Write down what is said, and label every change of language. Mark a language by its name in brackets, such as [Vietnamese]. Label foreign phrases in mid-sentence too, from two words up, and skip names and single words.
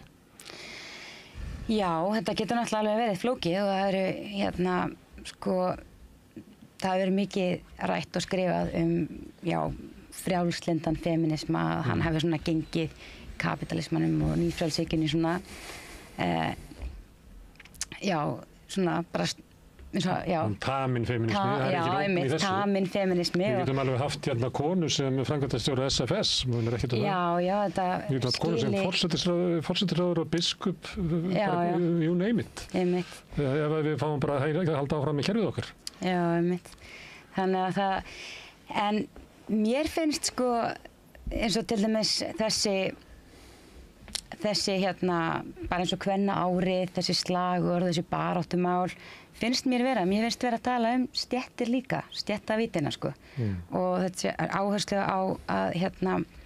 [Icelandic] Já, þetta getur náttúrulega alveg verið flókið og það eru það hefur verið mikið rætt og skrifað frjálslyndan feminisma, hann hefur svona gengið kapitalismanum og nýfrjálshyggjunni svona svona bara Tamin feminismi, tamin feminismi. Við getum alveg haft konu sem framkvæmdastjóri SFS, þetta við getum haft konu sem forsætisráðherra og biskup, [English] you name it. [Icelandic] Ef við fáum bara að halda áfram með kerfið okkar. Já, einmitt. Þannig að en mér finnst eins og til dæmis þessi bara eins og kvennaárið, þessi slagur, þessi baráttumál finnst mér vera að tala stéttir líka, stéttavítina og þetta er áherslu á að